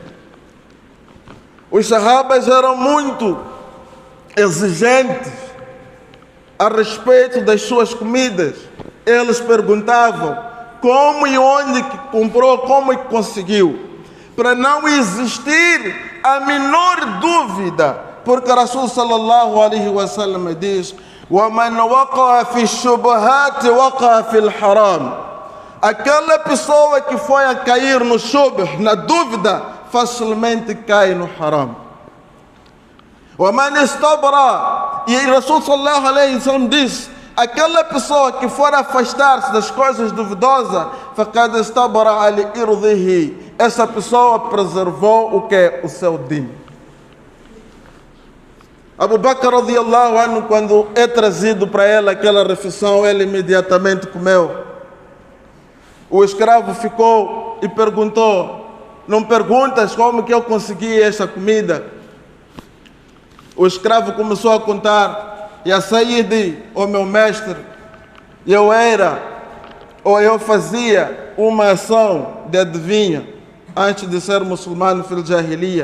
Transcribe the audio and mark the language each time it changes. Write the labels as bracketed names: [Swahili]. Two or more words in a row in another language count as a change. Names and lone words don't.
[Portuguese] Os sahabas eram muito exigentes a respeito das suas comidas. Eles perguntavam como e onde que comprou, como que conseguiu, para não existir a menor dúvida, porque Rasul [Arabic] صلى الله عليه وسلم [Portuguese] diz: [Arabic] وَمَنْ وَقَعَ فِي الشُّبْهَاتِ وَقَعَ فِي الْحَرَامِ. [Portuguese] Aquela pessoa que foi a cair no shubh, na dúvida, facilmente cai no haram. [Arabic] وَمَنْ اسْتَبْرَى. [Portuguese] E Rasul [Arabic] صلى الله عليه وسلم [Portuguese] diz: aquela pessoa que for afastar-se das coisas duvidosas, [Arabic] فَقَدْ اسْتَبْرَى لِإِرْضِهِ. [Portuguese] Essa pessoa preservou o que? O seu din. Abu Bakr [Arabic] رضي الله عنه, [Portuguese] quando é trazido para ele aquela refeição, ele imediatamente comeu. O escravo ficou e perguntou: não perguntas como que eu consegui esta comida? O escravo começou a contar: e a Sayyidi, o meu mestre, eu fazia uma ação de adivinha antes de ser muçulmano [Arabic] في الجاهلية.